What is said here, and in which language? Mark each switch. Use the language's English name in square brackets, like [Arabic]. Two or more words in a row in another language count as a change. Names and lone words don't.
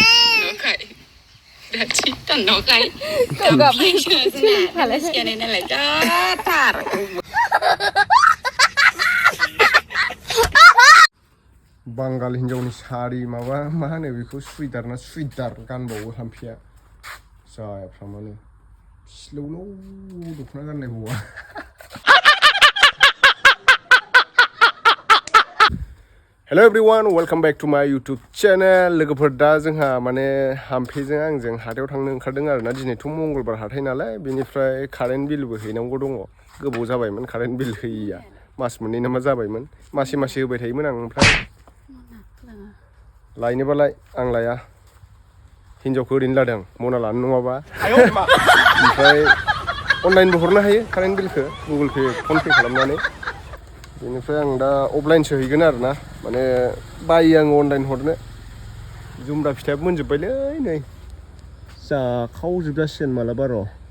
[Bodo] बांगाल हिन्जावनि सारि माबा मा होनो बेखौ सुइदार ना सुइदार गानबावो हाम्फिया जायाफ्रा माने सिलौलाव दख'ना गाननाय हौवा [English] hello everyone welcome back to my YouTube channel [Bodo] लोगोफोर दा जोंहा माने हाम्फेजों आंजों हाथायाव थांनो ओंखारदों आरोना दिनैथ' मंगलबार हाथाय नालाय बेनिफ्राय कारेन्ट बिलबो हैनांगौ दङ गोबाव जाबायमोन [English] current bill [Bodo] होयिया मास मोननै नामा जाबायमोन मासे मासे होबाय थायोमोन आं ओमफ्राय लायनोबालाय आं लाया हिन्जावखौ ओरैनो लादों मना लानो नङाबा ओमफ्राय अनलाइनबो हरनो हायो कारेन्ट बिलखौ गुगोल पे फन पे खालामनानै बेनिफ्राय आं दा अफलाइनसो हैगोन आरोना माने बायो आङो अनलाइन हरनो जुमब्रा फिथाइयाबो मोनजोब्बायलै नै जाखावजोबजासिगोन मालाबा र'